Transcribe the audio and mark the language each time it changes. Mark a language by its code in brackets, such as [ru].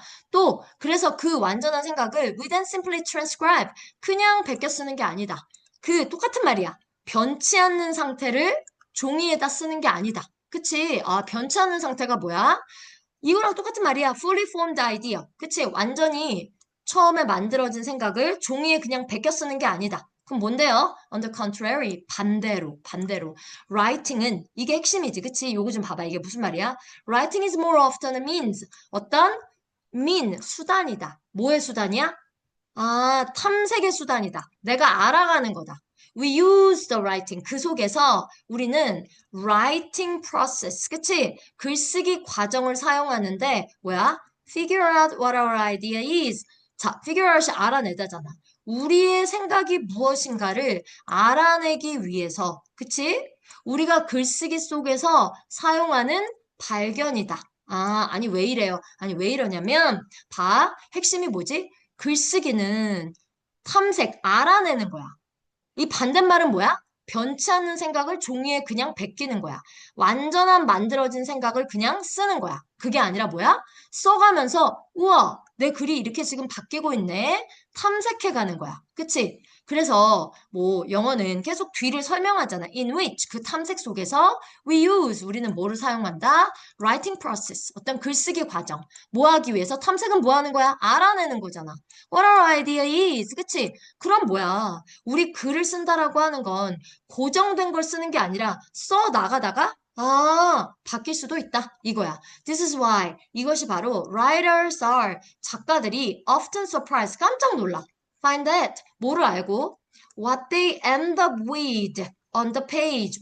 [ko] 또 그래서 그 완전한 생각을 [en] we then simply transcribe [ko] 그냥 베껴 쓰는 게 아니다. 그 똑같은 말이야. 변치 않는 상태를 종이에다 쓰는 게 아니다. 그치? 아, 변치 않는 상태가 뭐야? 이거랑 똑같은 말이야. [en] fully formed idea. [ko] 그치? 완전히 처음에 만들어진 생각을 종이에 그냥 베껴 쓰는 게 아니다. 그럼 뭔데요? [en] On the contrary, [ko] 반대로. writing은 이게 핵심이지, 그치? 요거 좀 봐봐. 이게 무슨 말이야? [en] writing is more often a means. [ko] 어떤? 수단이다. 뭐의 수단이야? 아, 탐색의 수단이다. 내가 알아가는 거다. [en] We use the writing. [ko] 그 속에서 우리는 [en] writing process. [ko] 그치? 글쓰기 과정을 사용하는데, 뭐야? [en] Figure out what our idea is. [ko] 자, figure out이 알아내다잖아. 우리의 생각이 무엇인가를 알아내기 위해서. 그치? 우리가 글쓰기 속에서 사용하는 발견이다. 아, 아니, 왜 이래요? 아니, 왜 이러냐면, 봐. 핵심이 뭐지? 글쓰기는 탐색, 알아내는 거야. 이 반대말은 뭐야? 변치 않는 생각을 종이에 그냥 베끼는 거야. 완전한 만들어진 생각을 그냥 쓰는 거야. 그게 아니라 뭐야? 써가면서, 우와, 내 글이 이렇게 지금 바뀌고 있네. 탐색해 가는 거야. 그치? 그래서 뭐 영어는 계속 뒤를 설명하잖아. [en] In which [ko] 그 탐색 속에서 [en] we use [ko] 우리는 뭐를 사용한다? [en] Writing process [ko] 어떤 글쓰기 과정. 뭐 하기 위해서 탐색은 뭐 하는 거야? 알아내는 거잖아. [en] What our idea is. [ko] 그치? 그럼 뭐야? 우리 글을 쓴다라고 하는 건 고정된 걸 쓰는 게 아니라 써 나가다가 아, 바뀔 수도 있다. 이거야. [en] This is why. [ko] 이것이 바로 [en] writers are. [ko] 작가들이 [en] often surprised. [ko] 깜짝 놀라. [en] Find that. [ko] 뭐를 알고? [en] What they end up with on the page.